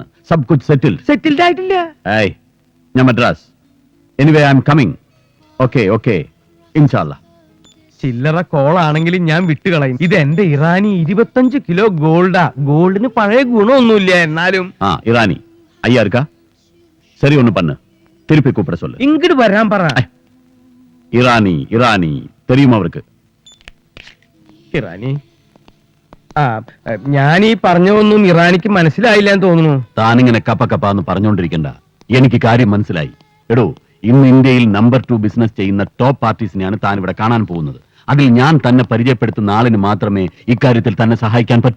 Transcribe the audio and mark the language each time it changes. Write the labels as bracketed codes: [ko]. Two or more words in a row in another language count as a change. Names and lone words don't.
[hi] सब कुछ सेटल. [ml] സെറ്റിൽഡ് ആയിട്ടില്ല. ഏയ്, ഞാൻ മദ്രാസ്. [en] anyway I am coming. [ml] ഓക്കെ ഓക്കെ, ഇൻഷാല്ല. ചില്ലറ കോളാണെങ്കിലും ഞാൻ വിട്ടുകളയും. ഇത് എന്റെ ഇറാനി 25 കിലോ ഗോൾഡാ. ഗോൾഡിന് പഴയ ഗുണമൊന്നുമില്ല, എന്നാലും [ta] ആ ഇറാനി ஐயா இருக்கா? சரி ஒண்ணு பண்ணு, திருப்பி கூப்பிட சொல்லு. [ml] ഇങ്ങോട്ട് വരാൻ പറ. [ta] இரானி இரானி தெரியுமா அவருக்கு? [ml] ഇറാനി. ആ, ഞാൻ ഈ പറഞ്ഞതൊന്നും ഇറാനിക്ക് മനസ്സിലായില്ല എന്ന് തോന്നുന്നു. താനിങ്ങനെ കപ്പ കപ്പ എന്ന് പറഞ്ഞുകൊണ്ടിരിക്കണ്ട. എനിക്ക് കാര്യം മനസ്സിലായി. എടോ, ഇന്ന് ഇന്ത്യയിൽ നമ്പർ 2 ബിസിനസ് ചെയ്യുന്ന ടോപ്പ് പാർട്ടീസിനെയാണ് താൻ ഇവിടെ കാണാൻ പോകുന്നത്. അതിൽ ഞാൻ തന്നെ പരിചയപ്പെടുത്തുന്ന ആളിന് മാത്രമേ ഇക്കാര്യത്തിൽ തന്നെ സഹായിക്കാൻ പറ്റൂ.